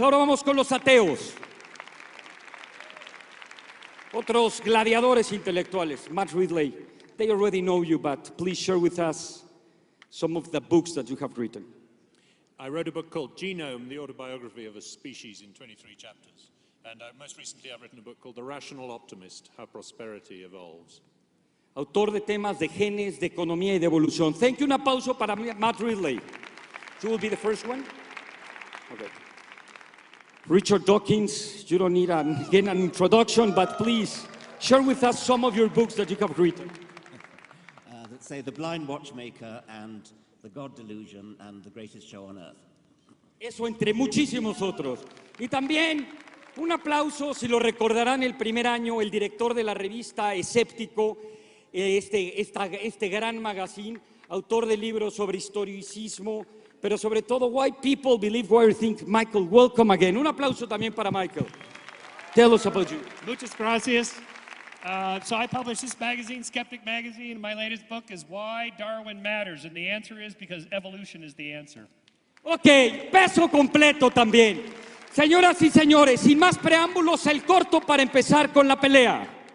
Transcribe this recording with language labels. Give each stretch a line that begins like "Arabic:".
Spanish: Ahora vamos con los ateos. Otros gladiadores intelectuales.
English: Matt Ridley, they already know you, but please share with us some of the books that you have written. I wrote a book called Genome, the autobiography of a species in 23 chapters. And most recently I've written a book called The Rational Optimist, How Prosperity Evolves.
Spanish: Autor de temas de genes, de economía y de evolución. Thank you. Un aplauso para Matt Ridley.
English: You will be the first one? Okay. Richard Dawkins, you don't need again an introduction, but please share with us some of your books that you have written. That say The Blind Watchmaker and The God Delusion and The Greatest Show on Earth.
Spanish: Eso entre muchísimos otros. Y también un aplauso, si lo recordarán, el primer año, el director de la revista Escéptico, este gran magazine, autor de libros sobre historicismo, pero sobre todo Why People Believe What They Think. Michael, welcome again. Un aplauso también para Michael.
English: Tell us about you.
Spanish: Muchas gracias.
English: So I published this magazine, Skeptic Magazine. My latest book is Why Darwin Matters, and the answer is because evolution is the answer.
Spanish: Ok, peso completo también. Señoras y señores, sin más preámbulos, el corto para empezar con la pelea.